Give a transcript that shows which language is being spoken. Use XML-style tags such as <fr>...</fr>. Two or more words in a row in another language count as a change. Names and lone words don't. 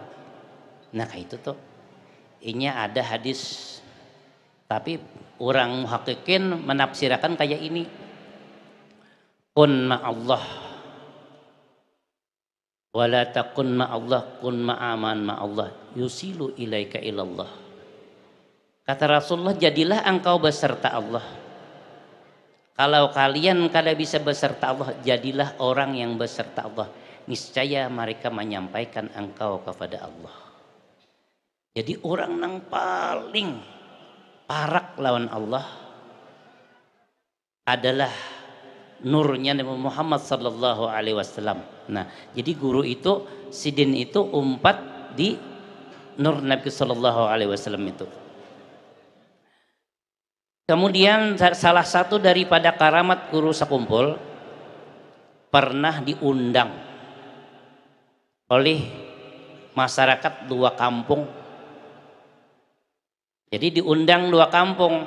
<id>Nah kayak itu tuh. Ini ada hadis. Tapi orang muhakkikin menafsirkan kayak ini.</id> <ar>كن مع الله. ولا تكن مع الله كن مع من مع الله. يوصل إليك إلى الله.</ar> <id>Kata Rasulullah, jadilah engkau beserta Allah. Kalau kalian kada bisa beserta Allah, jadilah orang yang beserta Allah. Niscaya mereka menyampaikan engkau kepada Allah.</id> <bjn>Jadi orang yang paling parak lawan Allah adalah nurnya Nabi Muhammad</bjn> <ar>صلى الله عليه وسلم.</ar> <bjn>Nah, jadi guru itu sidin itu umpat di nur Nabi</bjn> <ar>صلى الله عليه وسلم</ar> <bjn>itu.</bjn> <id>Kemudian salah satu daripada karamat guru sekumpul pernah diundang oleh masyarakat dua kampung. Jadi diundang dua kampung.</id>